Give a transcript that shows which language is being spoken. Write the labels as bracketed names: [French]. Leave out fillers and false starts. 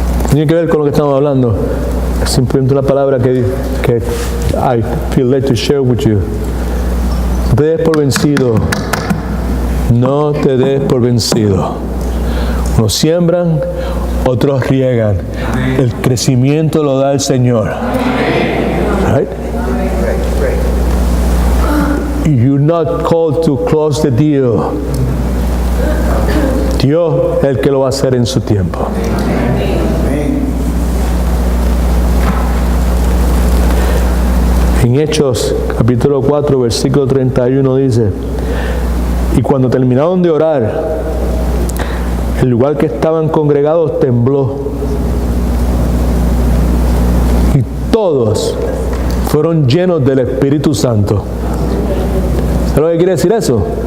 [Spanish] Tiene que ver con lo que estamos hablando. Es simplemente una palabra que [English] I feel led to share with you. [Spanish] No te des por vencido. No te des por vencido. Unos siembran, otros riegan. El crecimiento lo da el Señor. [English] Right? You're not called to close the deal. [Spanish] Dios es el que lo va a hacer en su tiempo. En Hechos, capítulo 4, versículo 31 dice: y cuando terminaron de orar, el lugar que estaban congregados tembló, y todos fueron llenos del Espíritu Santo. ¿Sabes lo que quiere decir eso?